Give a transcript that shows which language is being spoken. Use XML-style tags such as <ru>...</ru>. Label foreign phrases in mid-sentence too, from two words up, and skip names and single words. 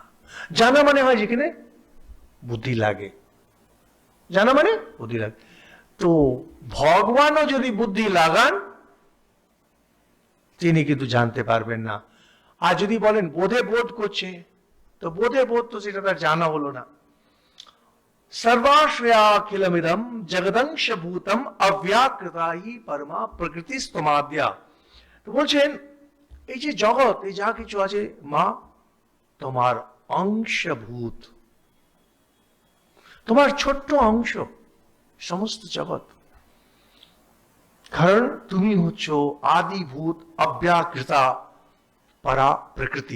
<bn>জানা মানে হয় যেখানে বুদ্ধি লাগে, জানা মানে বুদ্ধি লাগে। তো ভগবানও যদি বুদ্ধি লাগান, তিনি কিন্তু জানতে পারবেন না। আর যদি বলেন বোধে বোধ করছে, তো বোধে বোধ তো সেটা তার জানা হলো না।</bn> <sa>सर्वाश्रयाखिलमिदं जगदंशभूतम अव्याकृता ही परमा प्रकृति स्तमाद्या।</sa> <bn>তো বলছেন এই যে জগৎ, এই যা কিছু আছে মা তোমার অংশভূত, তোমার ছোট্ট অংশ সমস্ত জগৎ। কারণ তুমি হচ্ছ আদিভূত অব্যাকৃতা পরা প্রকৃতি।</bn>